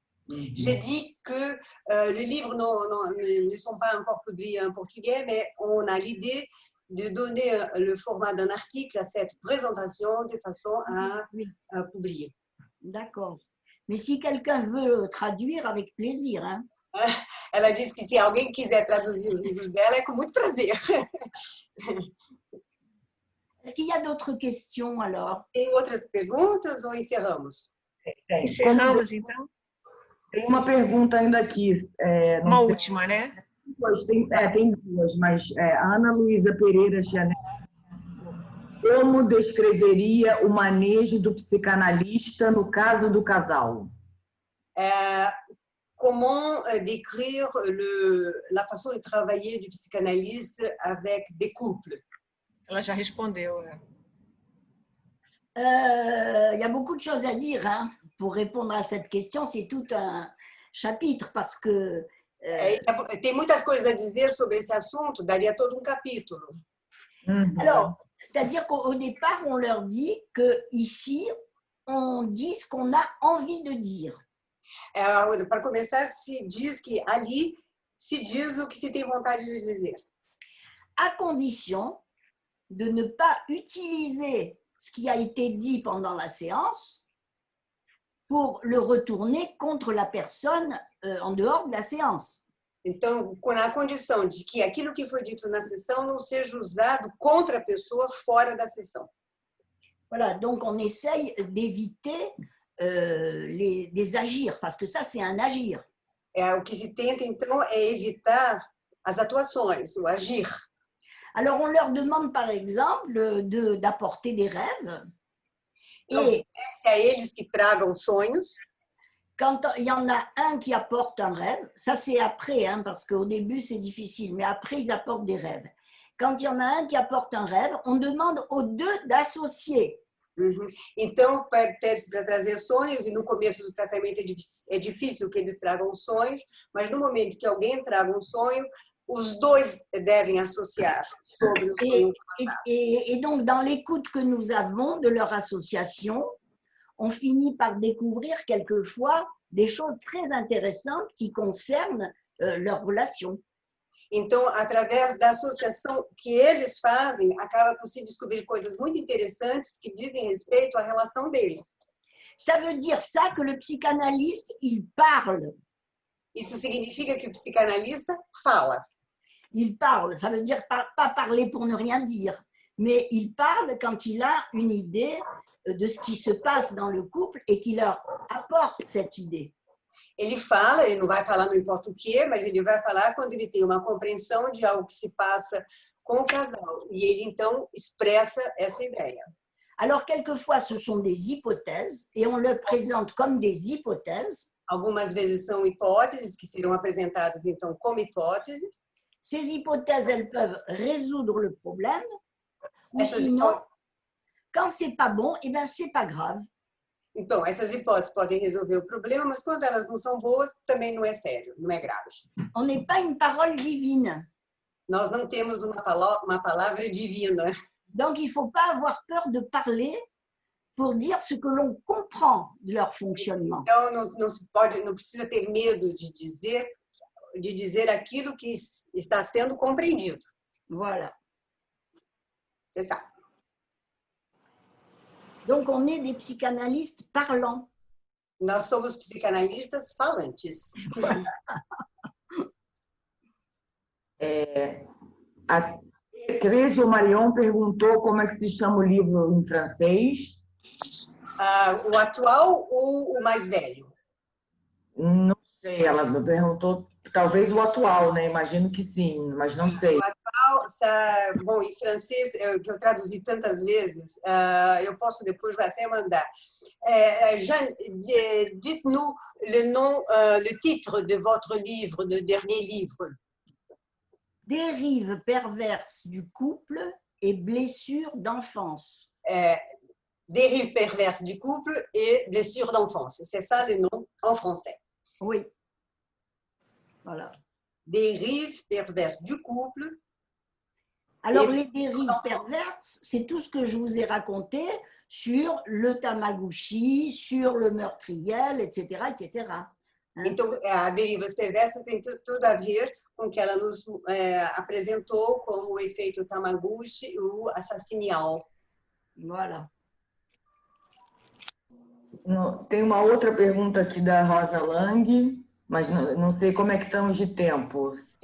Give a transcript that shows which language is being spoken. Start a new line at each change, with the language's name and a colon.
French: J'ai dit que les livres ne sont pas encore publiés en portugais, mais on a l'idée de donner le format d'un article à cette présentation de façon à publier. D'accord. Mais si quelqu'un veut traduire, avec plaisir. Hein.
Portuguese: Ela disse que se alguém quiser traduzir os livros dela, é com muito prazer.
French: Est-ce qu'il y a d'autres questions alors?
Portuguese: Tem outras perguntas ou encerramos? Encerramos, então? Tem uma pergunta ainda aqui. Uma última, né? Tem 2, mas a Ana Luísa Pereira Chanel. Como descreveria o manejo do psicanalista no caso do casal?
French: Comment décrire la façon de travailler du psychanalyste avec des couples?
Portuguese: Ela já respondeu.
French: Il y a beaucoup de choses à dire. Hein. Pour répondre à cette question, c'est tout un chapitre parce que...
Portuguese: Tem muitas coisas a dizer sobre esse assunto, daria todo um capítulo.
French: Alors, C'est-à-dire qu'au départ, on leur dit qu'ici, on dit ce qu'on a envie de dire.
Portuguese: Para começar, se diz que ali se diz o que se tem vontade de dizer.
French: À condition de ne pas utiliser ce qui a été dit pendant la séance pour le retourner contre la personne en dehors de la séance.
Portuguese: Então, na condição de que aquilo que foi dito na sessão não seja usado contra a pessoa fora da sessão.
French: Voilà, donc on essaye d'éviter des agirs, parce que ça, c'est un agir.
Portuguese: O que se tenta, então, é evitar as atuações, o agir.
French: Alors, on leur demande, par exemple, d'apporter des rêves.
Portuguese: Então,
French: Et
Portuguese: é a eles que tragam sonhos.
French: quand il y en a un qui apporte un rêve, ça c'est après, hein, parce qu'au début c'est difficile, mais après ils apportent des rêves. Quand il y en a un qui apporte un rêve, on demande aux deux d'associer.
Portuguese: Então, para trazer sonhos, e no começo do tratamento é difícil que eles tragam sonhos, mas no momento que alguém traga um sonho, os dois devem associar sobre o sonho.
French: Et donc, dans l'écoute que nous avons de leur association, on finit par découvrir quelquefois des choses très intéressantes qui concernent leur relation.
Portuguese: Então, através da associação que eles fazem, acaba por se descobrir coisas muito interessantes que dizem respeito à relação deles.
French: Ça veut dire ça que le psychanalyste, il parle.
Portuguese: Isso significa que o psicanalista fala.
French: Il parle, ça veut dire pas parler pour ne rien dire, mais il parle quand il a une idée de ce qui se passe dans le couple et qui leur apporte cette idée.
Portuguese: Ele fala, ele não vai falar não importa o quê, mas ele vai falar quando ele tem uma compreensão de algo que se passa com o casal. E ele, então, expressa essa ideia.
French: Alors, quelquefois, ce sont des hypothèses et on le présente comme des hypothèses.
Portuguese: Algumas vezes são hipóteses que serão apresentadas, então, como hipóteses.
French: Ces hypothèses, elles peuvent résoudre le problème. Ou sinon, quand c'est pas bon, eh ben, c'est pas grave.
Portuguese: Então, essas hipóteses podem resolver o problema, mas quando elas não são boas, também não é sério, não é grave.
French: On n'est pas une parole divine.
Portuguese: Nós não temos uma palavra divina.
French: Donc, il ne faut pas avoir peur de parler pour dire ce que l'on comprend de leur fonctionnement.
Portuguese: Então, não precisa ter medo de dizer aquilo que está sendo compreendido.
French: Voilà. C'est ça. Donc, on est des psychanalystes parlants.
Portuguese: Nós somos psicanalistas falantes. A Teresa Marion perguntou como é que se chama o livro em francês. O atual ou o mais velho? Não sei, ela perguntou talvez o atual, né? Imagino que sim, mas não sei. O atual, bom, em francês, que eu traduzi tantas vezes, eu posso depois até mandar.
French: Jeanne, dites-nous le nom, le titre de votre livre, le dernier livre. Dérive perverse du couple et blessure d'enfance. Dérive perverse du couple et blessure d'enfance. C'est ça le nom en français. Oui. Voilà. Dérive perverse du couple. Alors, les dérives perverses, c'est tout ce que je vous ai raconté sur le Tamagotchi, sur le meurtriel, etc., etc.
Portuguese: Então, a derivas perversas tem tudo a ver com o que ela nos apresentou como o efeito Tamagotchi e o assassinial.
French: Voilà.
Portuguese: Tem uma outra pergunta aqui da Rosa Lang, mas não sei como é que estamos de tempo.